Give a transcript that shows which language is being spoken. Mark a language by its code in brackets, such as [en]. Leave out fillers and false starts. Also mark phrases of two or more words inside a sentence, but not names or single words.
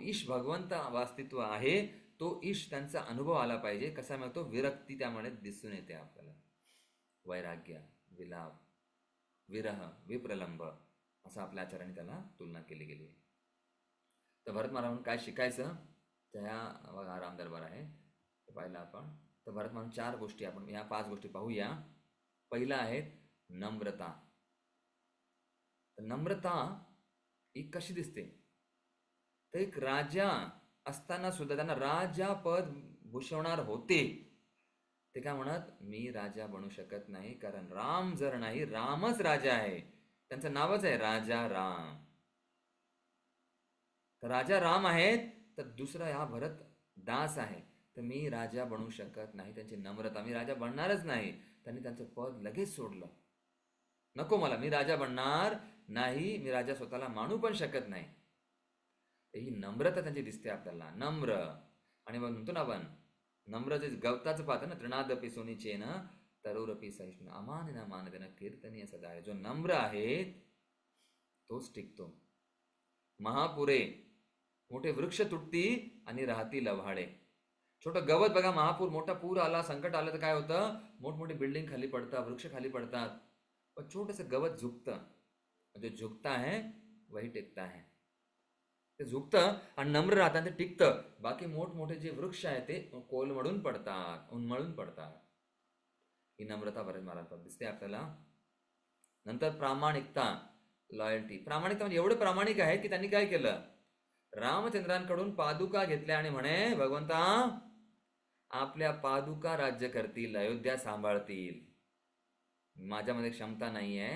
[mr] ईश भगवंत अस्तित्व आहे, तो ईश त्यांचा अनुभव आला पाहिजे. कसा मिळतो? विरक्ती त्यामुळे दिसून येते आपल्याला. वैराग्य, विलाप, विरह, विप्रलंब असं आपल्या आचार्याने त्याला तुलना केली गेली आहे. तर भरत महाराजांना काय शिकायचं? त्या बघा राम दरबार आहे पाहिला आपण. तर भरत महाराज 4 गोष्टी, आपण या 5 गोष्टी पाहूया. पहिला आहे नम्रता. तर नम्रता ही कशी दिसते? तर एक राजा असताना सुद्धा त्यांना राजा पद भूषवणार होते. ते काय म्हणत, मी राजा बनू शकत नाही, कारण राम जर नाही, रामच राजा आहे. त्यांचं नावच आहे राजा राम. तर राजा राम आहेत, तर दुसरा हा भरत दास आहे. तर मी राजा बनू शकत नाही. त्यांची नम्रता, मी राजा बनणारच नाही. त्यांनी त्यांचं पद लगेच सोडलं. नको मला, मी राजा बनणार नाही, मी राजा स्वतःला मानू पण शकत नाही. ही नम्रता त्यांची दिसते आपल्याला, नम्र. आणि मग म्हणतो ना आपण, नम्र जे गवताचं पाहतो ना, [sa] तृणादपी सोनीचेन तरुरपी सहिष्णू अमान न मानदेन कीर्तनीय सदा आहे. [mr] जो नम्र आहे तोच टिकतो. महापुरे, मोठे वृक्ष तुटती आणि राहती लव्हाळे. छोटं गवत बघा, महापूर, मोठा पूर आला, संकट आलं तर काय होतं, मोठमोठी बिल्डिंग खाली पडतात, वृक्ष खाली पडतात. पण छोटंसं गवत झुकतं. [hi] जो झुकता है वही टिकता है. [mr] ते झुकतं आणि नम्र राहतात, ते टिकतं. बाकी मोठमोठे जे वृक्ष आहेत ते कोलमडून पडतात, उन्मळून पडतात. ही नम्रता बरेच महाराज दिसते आपल्याला. नंतर प्रामाणिकता, लॉयल्टी. प्रामाणिकता म्हणजे एवढे प्रामाणिक आहे की त्यांनी काय केलं, रामचंद्रांकडून पादुका घेतल्या आणि म्हणे, भगवंता आपल्या पादुका राज्य करतील, अयोध्या सांभाळतील, माझ्यामध्ये क्षमता नाही आहे.